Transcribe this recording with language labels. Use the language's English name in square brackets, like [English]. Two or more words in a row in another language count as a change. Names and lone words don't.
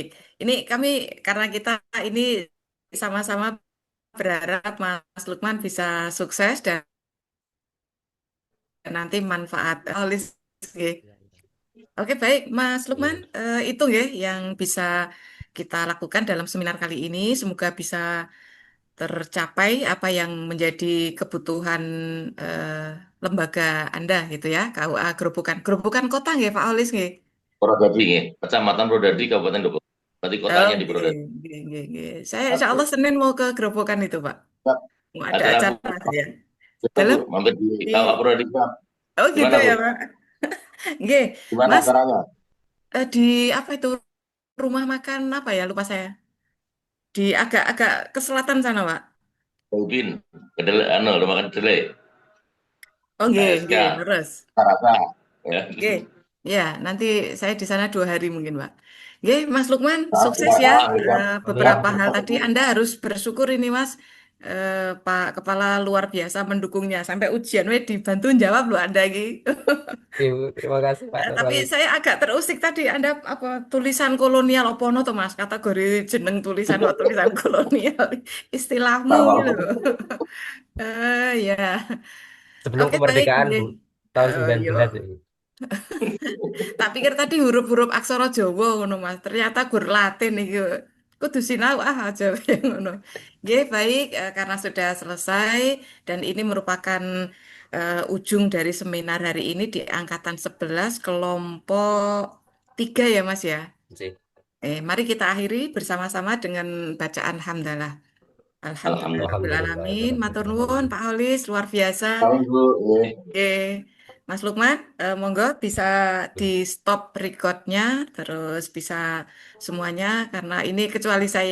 [Indonesian] Ini kami karena kita ini sama-sama berharap Mas Lukman bisa sukses dan nanti manfaat holis. Nggih. Ya, ya. Oke, baik, Mas Lukman. Iya. Itu ya yang bisa kita lakukan dalam seminar kali ini. Semoga bisa tercapai apa yang menjadi kebutuhan lembaga Anda gitu ya, KUA Gerobokan. Gerobokan Kota nggih, Pak Holis nggih. Purwodadi nggih. Kecamatan Purwodadi Kabupaten Depok. Berarti kotanya di Oke, Purwodadi. [Javanese] nggih, nggih, nggih. [Indonesian] Saya insya Allah Senin mau ke Gerobokan itu, Pak. Mau ada Acara Bu, acara saya. kita Bu, Dalam mampir di di KUA Purwodadi. Oh gitu Gimana Bu? ya, Pak. Nggih, Gimana Mas, acaranya? di apa itu rumah makan apa ya? Lupa saya. Di agak-agak ke selatan sana, Pak. Mungkin kedelai, udah makan kedelai, Oh, nggih, ASK, nggih, terus. rasa, ya. Oke, ya nanti saya di sana 2 hari mungkin, Pak. Oke, Mas Lukman, Nah, sukses tidak ya. salah, gitu. Amin. Beberapa hal tadi Anda harus bersyukur ini, Mas. Pak Kepala luar biasa mendukungnya sampai ujian weh dibantu jawab loh Anda iki. Terima kasih Pak Tapi Nurholis. saya agak terusik tadi Anda apa tulisan kolonial apa no tuh Mas kategori jeneng tulisan kok tulisan kolonial istilahmu gitu. Ya. Sebelum Oke baik kemerdekaan, nggih. Bu. Tahun Yo. 19 ini. [Javanese] Tak pikir tadi huruf-huruf aksara Jawa ngono Mas. Ternyata gur Latin iki. Kudu sinau aja ngono. [Indonesian] Nggih, baik karena sudah selesai dan ini merupakan ujung dari seminar hari ini di angkatan 11 kelompok 3 ya Mas ya. Sih. Mari kita akhiri bersama-sama dengan bacaan hamdalah. Alhamdulillah. Alhamdulillah. [Arabic] الحمد لله رب العالمين. [Javanese] Matur nuwun [Indonesian] Pak Holis luar biasa. Salam Bu. Oke, Mas Lukman, monggo bisa di [English] stop recordnya, [Indonesian] terus bisa semuanya karena ini kecuali saya